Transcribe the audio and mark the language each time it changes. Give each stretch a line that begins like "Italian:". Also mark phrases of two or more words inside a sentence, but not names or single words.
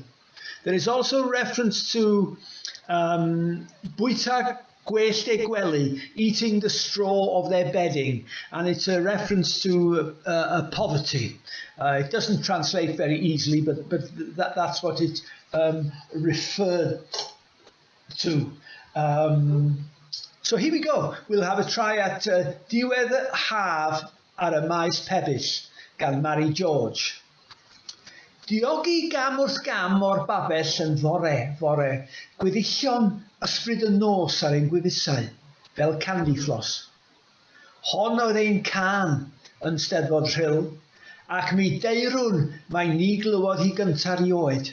English: There is also reference to
Welsh: Bwyta Gwellt ei Gwely,
English: eating the straw of their bedding, and it's a reference to poverty. It doesn't translate very easily, but that's what it referred to. So here we go. We'll have a try at Diwedd Haf ar y Maes Pebyll gan Mary George.
Welsh: Diogi gam wrth gam o'r babell yn fore, gweddillion ysbryd y nos ar ein gwefusau, fel candyflos. Hon oedd ein can yn Steddfod Rhyl, ac mi deirwn mae ni glywodd hi gyntar i oed.